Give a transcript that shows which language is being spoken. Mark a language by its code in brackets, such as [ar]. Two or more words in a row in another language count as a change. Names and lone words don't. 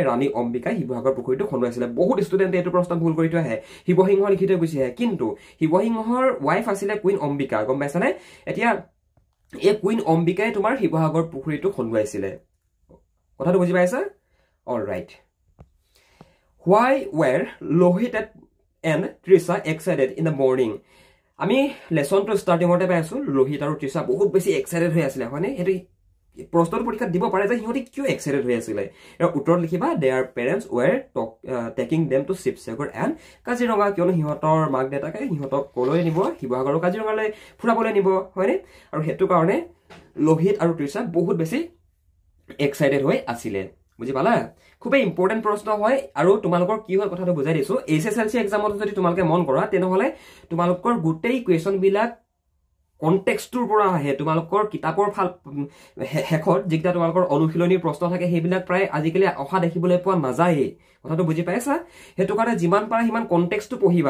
[as] ৰাণী অম্বিকাই শিৱসাগৰ পুখুৰীটো খন্দাইছিলে। বহুত ষ্টুডেণ্টে এইটো প্ৰশ্ন ভুল কৰি থৈ আহে, শিৱসিংহ লিখি থৈ গুচি আহে, কিন্তু শিৱসিংহৰ ৱাইফ আছিলে কুইন অম্বিকা, গম পাইছানে? এতিয়া এই কুইন অম্বিকাই তোমাৰ শিৱসাগৰ পুখুৰীটো খন্দুৱাইছিলে, কথাটো বুজি পাইছা [en] all right why were Lohit and Trisha excited in the morning [as] আমি লেসনটো স্টার্টিংতে পাই আছো লোহিত আৰু তৃষা বহুত বেছি এক্সাইটেড হৈ আছিল হয়নে হেতু প্ৰশ্নৰ পৰীক্ষাত দিব পাৰে যে হিহঁতি কিয় এক্সাইটেড হৈ আছিল এৰ উত্তৰত লিখিবা [en] their parents were taking them to [as] শিৱসাগৰ and কাজিৰঙা কিয়নো হিহঁতৰ মাক দেউতাকে হিহঁতক কলৈ নিব শিৱসাগৰ আৰু কাজিৰঙালৈ ফুৰাবলৈ নিব হয়নে আৰু হেতু কাৰণে লোহিত আৰু তৃষা বহুত বেছি এক্সাইটেড হৈ আছিল বুজি পালা খুবই ইম্পৰ্টেন্ট প্ৰশ্ন হয় আৰু তোমালোকৰ কি হয় কথাটো বুজাই দিছো এছএছএলসি এক্সামত যদি তোমালোকে মন কৰা তেনেহলে তোমালোকৰ গোটেই কোৱেশ্চন বিলাক কনটেক্সটৰ পৰা আহে তোমালোকৰ কিতাপৰ ফাল হেখত যেটা তোমালোকৰ অনুশীলনীৰ প্ৰশ্ন থাকে সেইবিলাক প্ৰায় আজিকালি অহা দেখিবলৈ পোৱা নাযায় কথাটো বুজি পাইছা হেতু কাৰণে যিমান পাৰা হিমান কনটেক্সটটো পঢ়িবা